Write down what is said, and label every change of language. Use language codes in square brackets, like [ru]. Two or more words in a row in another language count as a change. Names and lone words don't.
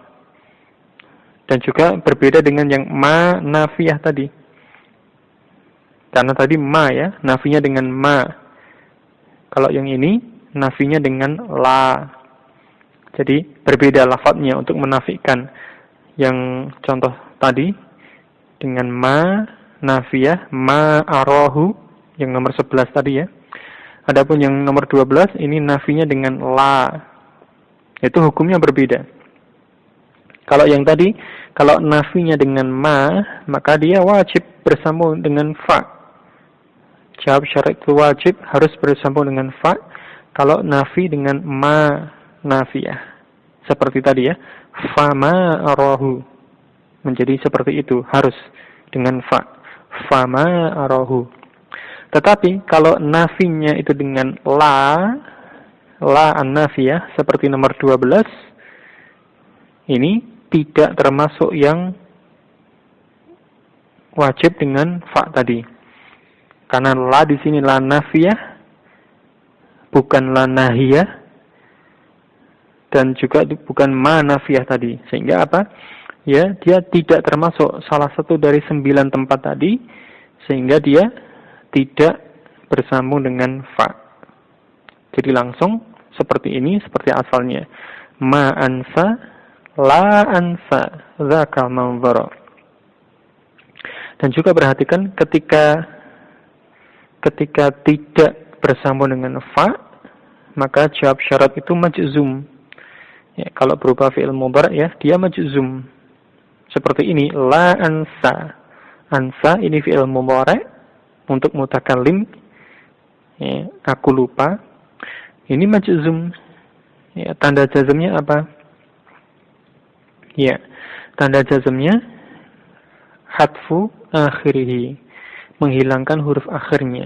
[id] Dan juga berbeda dengan yang [ar] ما نافية [id] tadi. Karena tadi ma ya, nafinya dengan ma. Kalau yang ini, nafinya dengan la. Jadi berbeda lafadznya untuk menafikan. Yang contoh tadi, dengan [ar] ما نافية، ما أراه, [id] yang nomor 11 tadi ya. Adapun yang nomor 12, ini nafinya dengan la. Itu hukumnya berbeda. Kalau yang tadi, kalau nafinya dengan ma, maka dia wajib bersambung dengan fa. Jawab syarat itu wajib harus bersambung dengan fa. Kalau nafi dengan [ar] ما نافية. [id] Seperti tadi ya. [ar] فما أراه. [id] Menjadi seperti itu. Harus dengan fa. [ar] فما أراه. [id] Tetapi kalau nafinya itu dengan [ar] لا النافية. [id] Seperti nomor 12. Ini tidak termasuk yang wajib dengan fa tadi. Karena la di sini [ar] لا نافية, [id] bukan [ar] لا ناهية, [id] dan juga bukan [ar] ما نافية [id] tadi. Sehingga apa? Ya, dia tidak termasuk salah satu dari 9 tempat tadi, sehingga dia tidak bersambung dengan fa. Jadi langsung seperti ini, seperti asalnya. [ar] ما أنسى، لا أنس ذاك المنظرا. [id] Dan juga perhatikan ketika tidak bersambung dengan fa, maka jawab syarat itu majzum. Ya, kalau berupa [ar] فعل مضارع [id] ya, dia majzum. Seperti ini, [ar] لا أنس. [id] Ansa ini [ar] فعل مضارع [id] untuk mutakallim. Ya, aku lupa. Ini majzum. Ya, tanda jazmnya apa? Ya, tanda jazmnya [ar] حذف آخره, [id] menghilangkan huruf akhirnya.